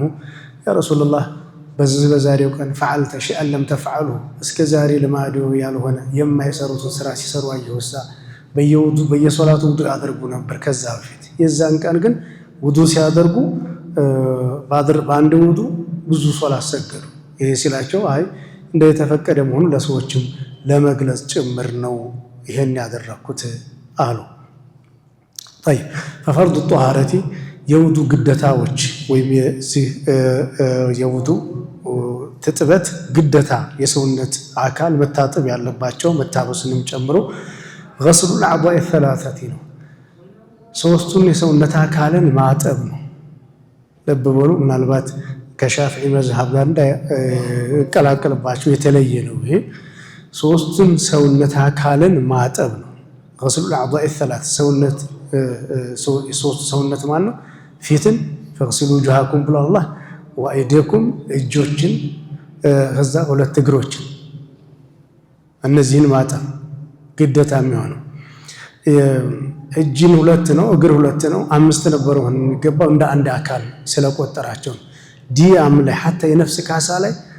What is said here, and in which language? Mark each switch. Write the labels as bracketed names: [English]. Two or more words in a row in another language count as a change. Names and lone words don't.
[Arabic] يا رسول الله [Amharic] በዛሬው ቀን [Arabic] فعلت شيئا لم تفعله፣ [Amharic] እስከ ዛሬ ልማዶ ያልሆነ የማይሰሩትን ስራ ሲሰሩ አየሁሳ። በየሶላቱ ውዱእ ያደርጉ ነበር ከዛ በፊት። የዛን ቀን ግን ውዱእ ሲያደርጉ በአንድ ውዱእ ብዙ ሶላት ሰገዱ። ይሄ ሲላቸው አይ እንደ የተፈቀደ መሆኑ ለሰዎችም ለመግለጽ ጭምር ነው ይሄን ያደረኩት አሉ። [Arabic] طيب ففرض الطهارة [Amharic] የውዱእ ግዴታዎች ወይም የውዱእ ትጥበት ግዴታ የሰውነት አካል መታጠብ ያለባቸው መታበስንም ጨምሮ [Arabic] غسل الأعضاء الثلاثة [Amharic] ነው። ሶስቱን የሰውነት አካልን ማጠብ ነው። ልብ በሉ። ምናልባት ከሻፊዒ መዝሐብ ጋር እንዳይቀላቀልባቸው የተለየ ነው። ይሄ ሶስቱን ሰውነት አካልን ማጠብ ነው። [Arabic] غسل الأعضاء الثلاثة [Amharic] ሰውነት ማለት ነው። ፊትን [Arabic] فاغسلوا وجوهكم [Amharic] ብሎ አላህ፣ ወአይዲየኩም፣ እጆችን፣ ከዛ ሁለት እግሮችን፣ እነዚህን ማጠብ ግዴታ የሚሆነው እጅን ሁለት ነው እግር ሁለት ነው 5 ነበሩ ሆነ የሚገባው እንደ አንድ አካል ስለቆጠራቸው ዲያም ላይ حتى የነፍስ ካሳ ላይ